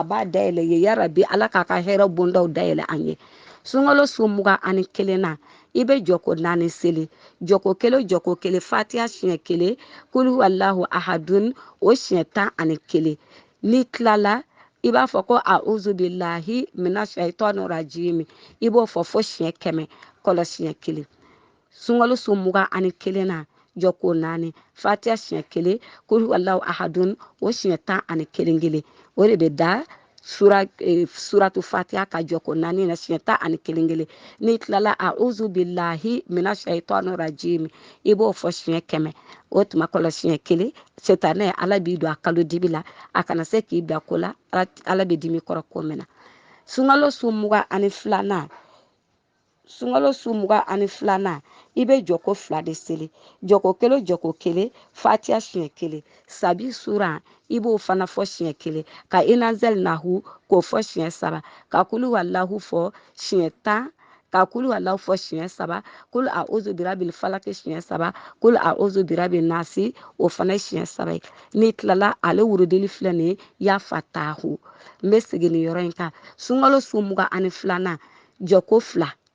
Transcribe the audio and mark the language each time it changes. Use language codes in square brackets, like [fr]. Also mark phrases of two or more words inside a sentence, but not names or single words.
[bm] b'a dayɛlɛ ye yarabi ala k'a ka hɛrɛ bondaw dayɛlɛ an ye sunkalo su 21 na i bɛ jɔko 4 seli jɔko 1 o jɔko 1 fatiha siɲɛ 1 [ar] قل هو الله أحد [bm] o siɲɛ 11 n'i tilala i b'a fɔ ko [ar] أعوذ بالله من الشيطان الرجيم [bm] i b'o fɔ fo siɲɛ 100 kɔlɔsiɲɛ 1 sunkalo su 21 na jɔko 4 fatiha siɲɛ 1 [ar] قل هو الله أحد [bm] o siɲɛ 11 o de bɛ da [ar] سورة الفاتحة [bm] ka jɔko 4 na siɲɛ 11 n'i tilala [ar] أعوذ بالله من الشيطان الرجيم [bm] i b'o fɔ siɲɛ 100 o tuma kɔlɔsiɲɛ 1 setanɛ ala b'i don a kalo dibi la a kana se k'i bila ko la ala bɛ dimi kɔrɔ ko min na sunkalo su 22 sunkalo su 22 i bɛ jɔko 2 de seli jɔko 1 o jɔko 1 fatiha siɲɛ 1 [ar] سبح سورة [bm] i b'o fana fɔ siɲɛ 1 ka inazalnahu k'o fɔ siɲɛ 3 ka [ar] قل هو الله [bm] fɔ siɲɛ 10 ka [ar] قل هو الله [bm] fɔ siɲɛ 3 [ar] قل أعوذ برب الفلق [bm] siɲɛ 3 [ar] قل أعوذ برب الناس [bm] o fana ye siɲɛ 3 ye n'i tilala ale wurudili filɛ nin [ar] يا فتاح [bm] n bɛ segin nin yɔrɔ in kan sunkalo su 22 jɔko 2